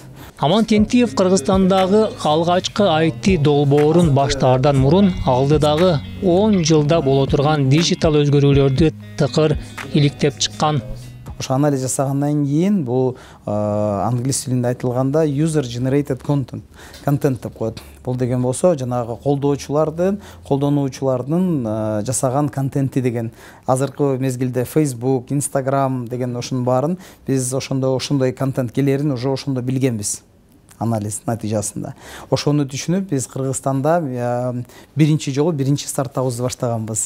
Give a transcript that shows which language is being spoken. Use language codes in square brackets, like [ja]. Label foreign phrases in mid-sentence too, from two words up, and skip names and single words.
[ky] Аман Тентиев Кыргызстандагы алгачкы IT долбоорун баштаардан мурун алдыдагы 10 жылда боло турган дижитал өзгөрүүлөрдү тыкыр иликтеп чыккан. Ошо анализ жасагандан кийин бул англис тилинде айтылганда [en] user generated content [ky] деп коет. Бул деген болсо жанагы колдонуучулардын жасаган контенти деген. Азыркы мезгилде Facebook, Instagram деген ошонун баарын биз ошондой контент келерин уже ошондо билгенбиз. Анализ натыйжасында. Ошону түшүнүп, биз Кыргызстанда биринчи жолу биринчи стартабыбызды баштаганбыз.